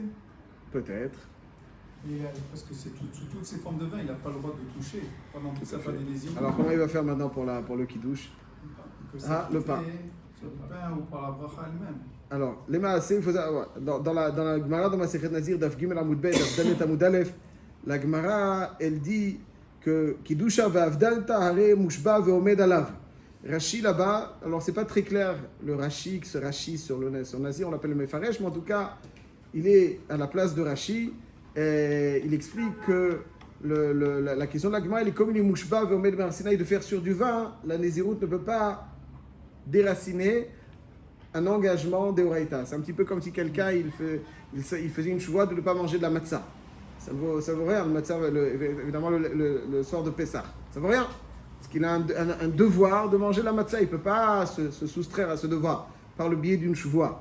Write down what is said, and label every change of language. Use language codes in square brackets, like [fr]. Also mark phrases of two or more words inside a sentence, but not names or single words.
[fr] Peut-être. Parce que c'est sous toutes ces formes de vin, il n'a pas le droit de toucher pendant tout ça, pas des lésions. Alors comment il va faire maintenant pour le kiddush? Le pain. Sur le pain ou par la bracha elle-même. Alors, les maaseh, il faut dans la Gemara, dans ma Masechet Nazir, [he] דף גימל עמוד בית, דף דלת עמוד אלף, [fr] la Gemara, elle dit que [he] קידושא ואבדלתא הרי מושבע ועומד עליו. [fr] Rashi là-bas, alors c'est pas très clair le Rashi, ce Rashi sur Nazir, on l'appelle le Mefaresh, mais en tout cas, il est à la place de Rashi. Et il explique que la question de la Gemara, elle est comme il est [he] מושבע ועומד מהר סיני [fr] de faire sur du vin, la Nézirut ne peut pas déraciner un engagement d'Eoraita. C'est un petit peu comme si quelqu'un il faisait une choix de ne pas manger de la matzah. Ça vaut rien, le matzah, évidemment le soir de Pessah. Ça vaut rien. Parce qu'il a un devoir de manger la matzah. Il ne peut pas se soustraire à ce devoir par le biais d'une choix.